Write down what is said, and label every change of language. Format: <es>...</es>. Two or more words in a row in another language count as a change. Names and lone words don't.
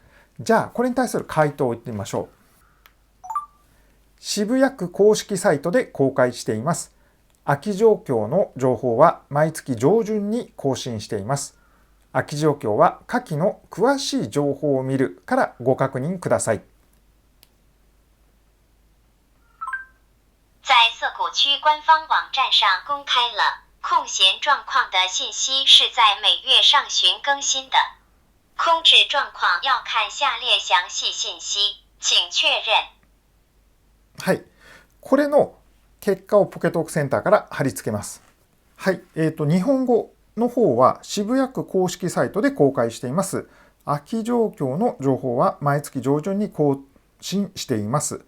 <ja>じゃあ、これに対する回答を言ってみましょう。渋谷区公式サイトで公開しています。空き状況の情報は毎月上旬に更新しています。空き状況は下記の詳しい情報を見るからご確認ください。</ja> <zh>在涩谷区官方网站上公开了空闲状况的信息，是在每月上旬更新的。空置状况要看下列详細信息，請確認。</zh> <ja>はい。これの結果をポケトークセンターから貼り付けます。はい。日本語の方は渋谷区公式サイトで公開しています。空き状況の情報は毎月上旬に更新しています。</ja>